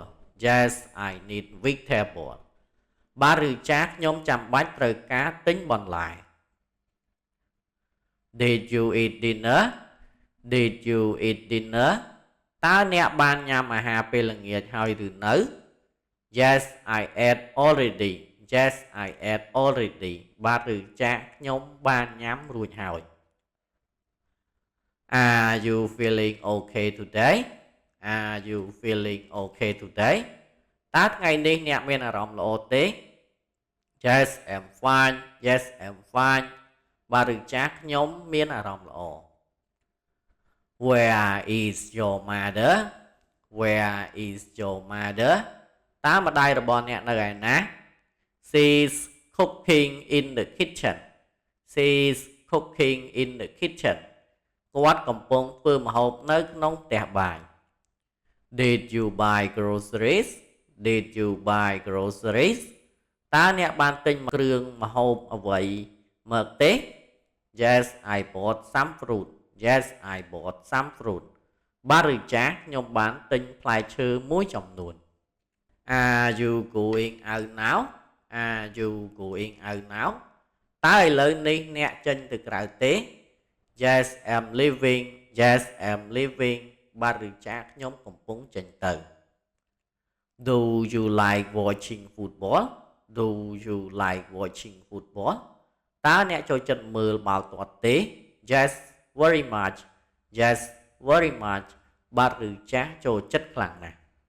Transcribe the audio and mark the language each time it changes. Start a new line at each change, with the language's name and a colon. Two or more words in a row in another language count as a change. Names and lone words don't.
English: Yes, I need vegetable.
Khmer: បាទឬចាខ្ញុំចាំបាច់ត្រូវការទិញបន្លែ
English: Did you eat dinner? Did you eat dinner?
Khmer: តើអ្នកបានញ៉ាំអាហារពេលល្ងាចហើយឬនៅ
English: Yes, I ate already. Yes, I ate already.
Khmer: បាទឬចាខ្ញុំបានញ៉ាំរួចហើយ
English: Are you feeling okay today? Are you feeling okay today?
Khmer: តើថ្ងៃនេះអ្នកមានអារម្មណ៍ល្អទេ
English: Yes, I'm fine. Yes, I'm fine.
Khmer: បាទឬចាខ្ញុំមានអារម្មណ៍ល្អ
English: Where is your mother? Where is your mother?
Khmer: តើម្ដាយរបស់អ្នកនៅឯណា
English: She's cooking in the kitchen. She's cooking in the kitchen.
Khmer: គាត់កំពុងធ្វើម្ហូបនៅក្នុងផ្ទះបាយ
English: Did you buy groceries? Did you buy groceries?
Khmer: តើអ្នកបានទិញគ្រឿងម្ហូបអ្វីមកទេ
English: Yes, I bought some fruit. Yes, I bought some fruit.
Khmer: បាទឬចាស់ខ្ញុំបានទិញផ្លែឈើមួយចំនួន
English: Are you going out now Are you going out now
Khmer: តើឥឡូវនេះអ្នកចេញទៅក្រៅទេ
English: Yes I'm leaving Yes I'm leaving
Khmer: បាទឬចាស់ខ្ញុំកំពុងចេញទៅ
English: Do you like watching football Do you like watching football
Khmer: តើអ្នកចូលចិត្តមើលបាល់ទាត់ទេ
English: Yes very much Yes very much
Khmer: បាទឬចាស់ចូលចិត្តខ្លាំងណាស់